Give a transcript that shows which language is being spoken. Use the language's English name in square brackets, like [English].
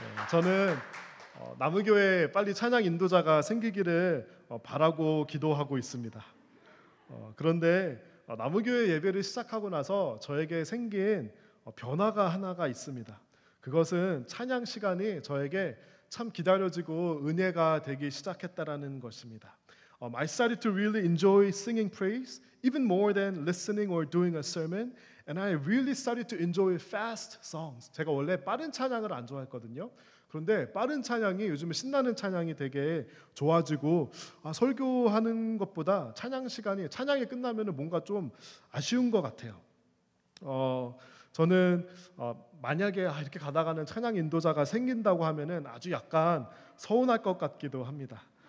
[Korean] 저는 나무교회에 빨리 찬양 인도자가 생기기를 바라고 기도하고 있습니다. 그런데 나무교회 예배를 시작하고 나서 저에게 생긴 변화가 하나가 있습니다. 그것은 찬양 시간이 저에게 참 기다려지고 은혜가 되기 시작했다라는 것입니다. [English] I started to really enjoy singing praise even more than listening or doing a sermon, and I really started to enjoy fast songs. [Korean] 제가 원래 빠른 찬양을 안 좋아했거든요. 그런데 빠른 찬양이 요즘 신나는 찬양이 되게 좋아지고, 설교하는 것보다 찬양이 끝나면 뭔가 좀 아쉬운 것 같아요. 저는 만약에 이렇게 가다가는 찬양 인도자가 생긴다고 하면은 아주 약간 서운할 것 같기도 합니다.